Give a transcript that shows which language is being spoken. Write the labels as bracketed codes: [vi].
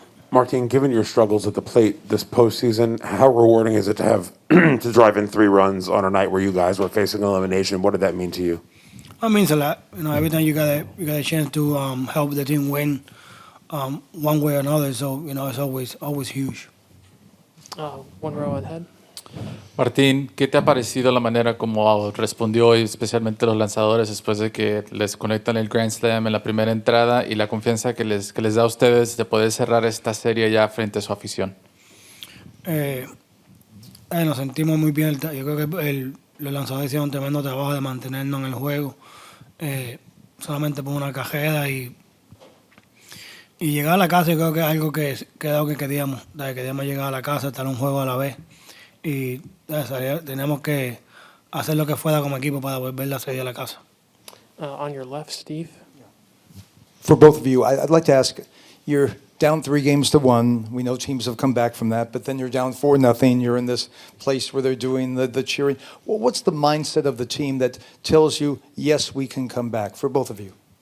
[en] Martin, given your struggles at the plate this postseason, how rewarding is it to have to drive in 3 runs on a night where you guys were facing elimination? What did that mean to you? It means a lot. Every time you got a chance to help the team win one way or another, so it's always huge. 1 row ahead. [es] Martín, ¿qué te ha parecido la manera como respondió hoy, especialmente los lanzadores, después de que les conectan el Grand Slam en la primera entrada y la confianza que les da a ustedes de poder cerrar esta serie ya frente a su afición? nos sentimos muy bien. Yo creo que los lanzadores hicieron un tremendo trabajo de mantenernos en el juego. Solamente por una cajera y llegar a la casa, yo creo que es algo que queríamos. Queríamos llegar a la casa, estar un juego a la vez. Y tenemos que hacer lo que fuera como equipo para volver la serie a la casa. [en] On your left, Steve. For both of you, I'd like to ask, you're down 3-1. We know teams have come back from that, but then you're down 4-0. You're in this place where they're doing the cheering. Well, what's the mindset of the team that tells you, yes, we can come back, for both of you?